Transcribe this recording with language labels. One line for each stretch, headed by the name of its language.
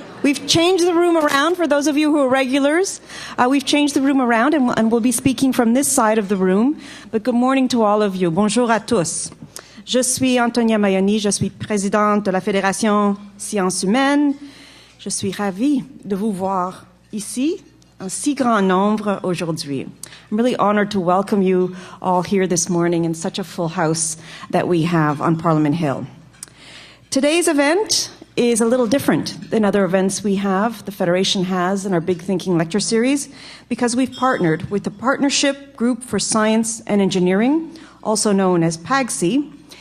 English: We've changed the room around for those of you who are regulars. We've changed the room around and we'll be speaking from this side of the room. But good morning to all of you.
French: Bonjour à tous. Je suis Antonia Mayoni, je suis présidente de la Fédération Sciences Humaines. Je suis ravie de vous voir ici, en si grand nombre aujourd'hui.
English: I'm really honored to welcome you all here this morning in such a full house that we have on Parliament Hill. Today's event is a little different than other events we have, the Federation has in our Big Thinking lecture series, because we've partnered with the Partnership Group for Science and Engineering, also known as PAGSI.